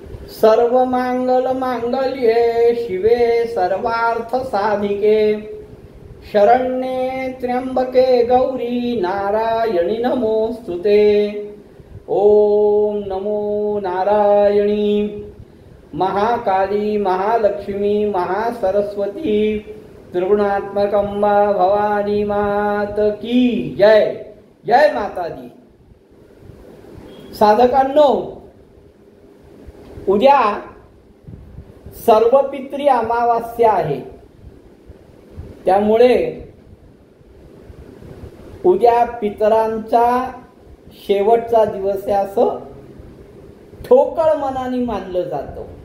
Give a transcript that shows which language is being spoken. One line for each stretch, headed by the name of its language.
Sanskrit: सर्व मंगल मांगल्ये शिवे सर्वार्थ साधिके शरण्ये त्र्यंबके गौरी नारायणी नमोस्तुते। ओम नमो नारायणी।
Hindi: महाकाली महालक्ष्मी महासरस्वती त्रिगुणात्मकंबा भवानी मात की जय। जय माता दी।
Marathi: साधकांनो, उद्या सर्वपित्री अमावास्या आहे, त्यामुळे उद्या पितरांचा शेवटचा दिवस आहे असं ठोकळ मनाने मानलं जातं।